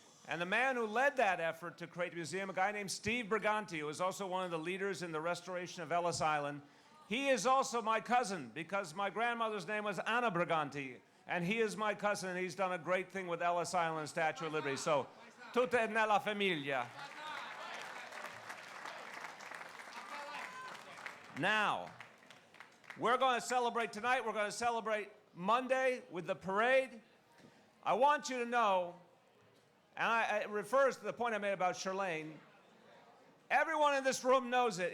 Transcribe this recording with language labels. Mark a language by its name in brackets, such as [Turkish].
[English] And the man who led that effort to create the museum, a guy named Steve Briganti, who is also one of the leaders in the restoration of Ellis Island, he is also my cousin because my grandmother's name was Anna Briganti, and he is my cousin, and he's done a great thing with Ellis Island Statue of Liberty. [Italian] So, tutta nella famiglia. [English] Now, we're going to celebrate tonight. We're going to celebrate Monday with the parade. I want you to know, and it refers to the point I made about Shirlane, everyone in this room knows it.